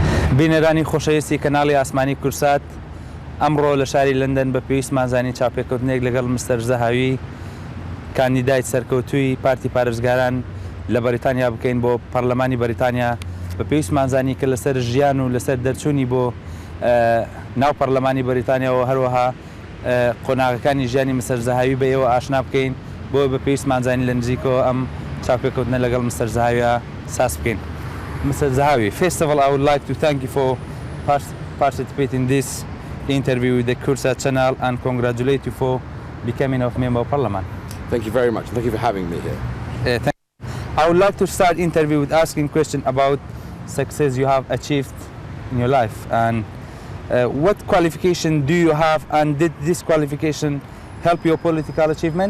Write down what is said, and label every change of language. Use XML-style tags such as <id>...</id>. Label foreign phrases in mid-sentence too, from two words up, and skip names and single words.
<ckb>بینەرانی خۆشەویستی کەناڵی ئاسمانی کورسات ئەمڕۆ لە شاری لەندەن بە پێویستمان زانی چاپێککەوتنێک لەگەڵ مستەر زەهاوی کاندیدای سەرکەوتووی پارتی پارێزگاران لە بەریتانیا بکەین بۆ پەرلەمانی بەریتانیا بە پێویستمان زانی کە لەسەر ژیان و لەسەر دەرچوونی بۆ ناو پەرلەمانی بەریتانیاەوە هەروەها قۆناغەکانی ژیانی مستەر زەهاوی بە ئێوە ئاشنا بکەین بۆ بە پێویستمان زانی لە نزیکەوە ئەم چاپێککەوتنە لەگەڵ مستەر زەهاویە ساس بکەین.</ckb> <en>Mr. Zahawi, first of all, I would like to thank you for participating in this interview with the Kursa channel and congratulate you for becoming a member of parliament. Thank you very much. Thank you for having me here. Thank you. I would like to start interview with asking question about success you have achieved in your life and what qualification do you have, and did this qualification help your political achievement?</en>